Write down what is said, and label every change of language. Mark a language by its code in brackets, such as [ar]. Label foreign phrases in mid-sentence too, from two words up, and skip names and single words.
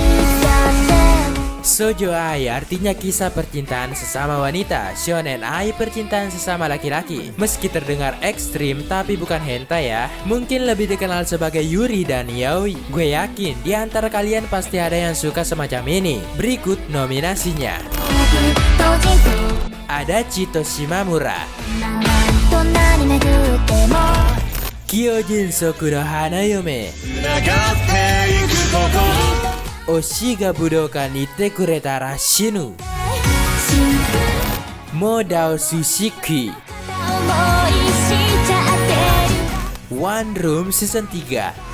[id] Shoujo Ai artinya kisah percintaan sesama wanita, Shonen Ai percintaan sesama laki-laki. Meski terdengar ekstrim tapi bukan hentai ya. Mungkin lebih dikenal sebagai Yuri dan Yaoi. Gue yakin di antara kalian pasti ada yang suka semacam ini. Berikut nominasinya. Ada Chito Shimamura, Kyojin Soku no Hanayome, Oshi ga Budokan ite kuretara shinu, Modao Sushiki, One Room Season 3.